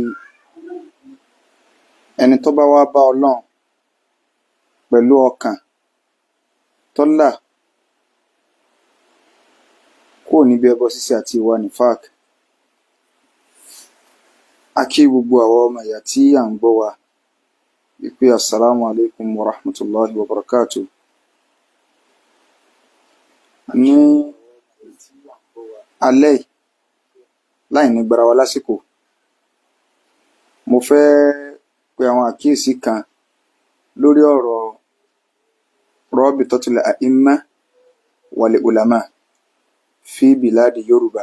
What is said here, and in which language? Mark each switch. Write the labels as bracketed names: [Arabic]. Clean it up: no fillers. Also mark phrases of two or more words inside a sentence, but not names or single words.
[Yoruba] ẹni tó bá wá bá Ọlọ́run pẹ̀lú ọkàn tó là kúrò níbi ẹbọ ṣíṣe àti ìwà nifaq. A kí gbogbo àwọn ọmọ ìyá tí à ń gbọ́ wa wípé [Arabic] السلام عليكم ورحمة الله وبركاته. [Yoruba] Ní alẹ́ láì ní gbára wa lásìkò, mo fẹ́ pe àwọn àkíyèsí kan lórí ọ̀rọ̀ Rabitatul a'imma wal ulama fi biladi Yoruba.